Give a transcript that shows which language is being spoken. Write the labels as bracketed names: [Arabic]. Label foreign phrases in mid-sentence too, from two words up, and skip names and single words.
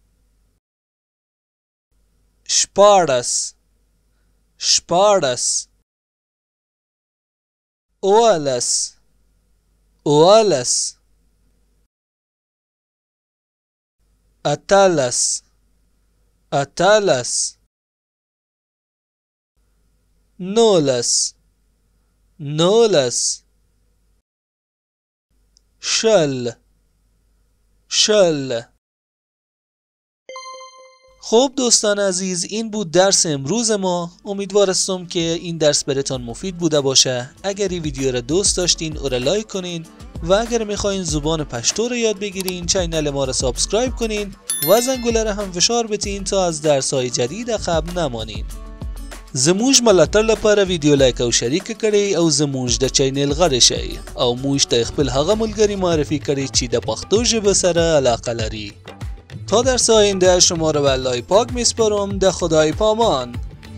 [Pashto] شپاړس، شپاړس، اوولس، اوولس، اتلس، اتلس، نولس، نولس، شل، شل. [Persian] خب دوستان عزیز، این بود درس امروز ما. امیدوارم که این درس براتون مفید بوده باشه. اگر این ویدیو را دوست داشتین او را لایک کنین و اگر میخواین زبان پشتو را یاد بگیرین چینل ما را سابسکرایب کنین و زنگوله را هم فشار بتین تا از درس های جدید عقب نمانین. [Pashto] زموږ ملاتړ لپاره ویډیو لایک او شریک کړئ او زموږ د چینل غړي شئ او موږ ته خپل هغه ملګری معرفي کړئ چې د پښتو ژبې سره علاقه لري. [Persian] تا درس آینده شما را به الله پاک میسپارم. [Pashto] د خدای پامان.